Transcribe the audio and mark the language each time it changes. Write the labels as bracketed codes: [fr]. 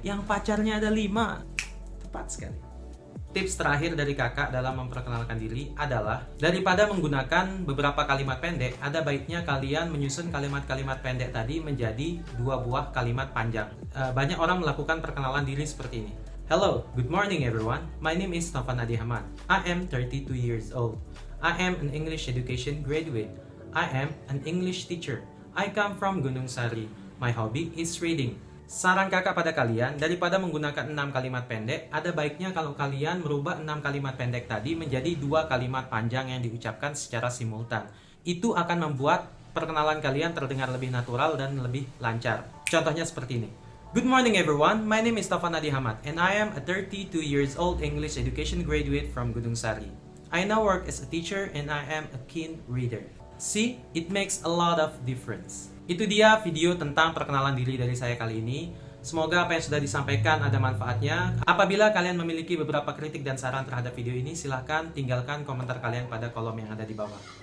[id] Yang pacarnya ada 5. Tepat sekali. Tips terakhir dari kakak dalam memperkenalkan diri adalah daripada menggunakan beberapa kalimat pendek, ada baiknya kalian menyusun kalimat-kalimat pendek tadi menjadi 2 buah kalimat panjang. Banyak orang melakukan perkenalan diri seperti ini. [en] Hello, good morning everyone. My name is Taufan Hadi Ahmad. I am 32 years old. I am an English education graduate. I am an English teacher. I come from Gunung Sari. My hobby is reading. [id] Saran kakak pada kalian, daripada menggunakan 6 kalimat pendek, ada baiknya kalau kalian merubah 6 kalimat pendek tadi menjadi 2 kalimat panjang yang diucapkan secara simultan. Itu akan membuat perkenalan kalian terdengar lebih natural dan lebih lancar. Contohnya seperti ini. [en] Good morning everyone, my name is Taufan Hadi Ahmad and I am a 32 years old English education graduate from Gunung Sari. I now work as a teacher and I am a keen reader. See, it makes a lot of difference. [id] Itu dia video tentang perkenalan diri dari saya kali ini. Semoga apa yang sudah disampaikan ada manfaatnya. Apabila kalian memiliki beberapa kritik dan saran terhadap video ini, silahkan tinggalkan komentar kalian pada kolom yang ada di bawah.